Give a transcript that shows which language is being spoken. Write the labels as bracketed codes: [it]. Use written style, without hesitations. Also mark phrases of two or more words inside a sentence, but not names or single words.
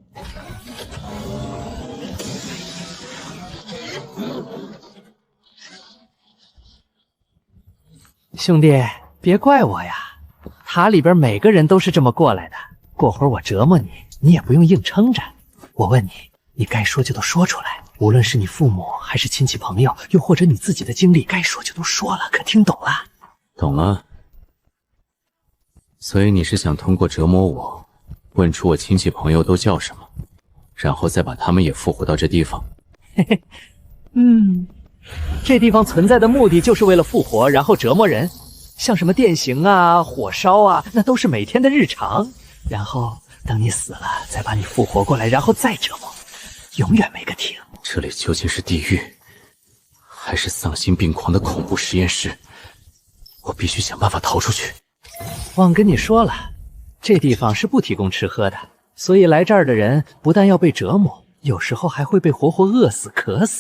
[zh] 兄弟，別怪我呀，塔裡邊每個人都是這麼過來的。過會兒我折磨你，你也不用硬撐着。我問你，你該說就都說出來，無論是你父母還是親戚朋友，又或者你自己的經歷，該說就都說了，可聽懂了？懂了。所以你是想通過折磨我，問出我親戚朋友都叫什麼，然後再把他們也復活到這地方？嘿嘿，這地方存在的目的就是為了復活，然後折磨人，像什麼電刑啊、火燒啊，那都是每天的日常。然後等你死了，再把你復活過來，然後再折磨，永遠沒個停。這裡究竟是地獄，還是喪心病狂的恐怖實驗室？我必須想辦法逃出去。忘跟你說了，這地方是不提供吃喝的，所以來這兒的人不但要被折磨，有時候還會被活活餓死、渴死。